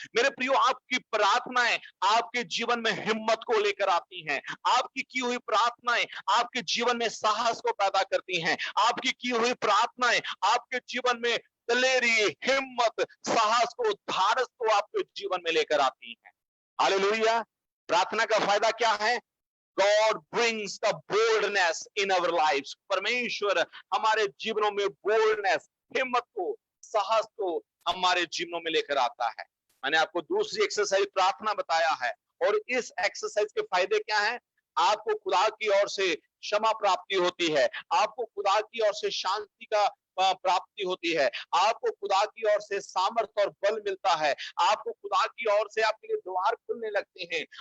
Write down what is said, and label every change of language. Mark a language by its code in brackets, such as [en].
[hi] मेरे प्रियो, आपकी प्रार्थनाएं आपके जीवन में हिम्मत को लेकर आती हैं। आपकी की हुई प्रार्थनाएं आपके जीवन में साहस को पैदा करती हैं। आपकी की हुई प्रार्थनाएं आपके जीवन में दलेरी, हिम्मत, साहस को, धारस को आपके जीवन में लेकर आती हैं। हालेलुया। प्रार्थना का फायदा क्या है? [en] God brings the boldness in our lives. [hi] परमेश्वर हमारे जीवनों में boldness, हिम्मत को, साहस को हमारे जीवनों में लेकर आता है। मैंने आपको दूसरी एक्सरसाइज प्रार्थना बताया है, और इस एक्सरसाइज के फायदे क्या हैं? आपको खुदा की ओर से क्षमा प्राप्ति होती है, आपको खुदा की ओर से शांति का प्राप्ति होती है, आपको खुदा की ओर से सामर्थ्य और बल मिलता है, आपको खुदा की ओर से आपके लिए द्वार खुलने लगते हैं।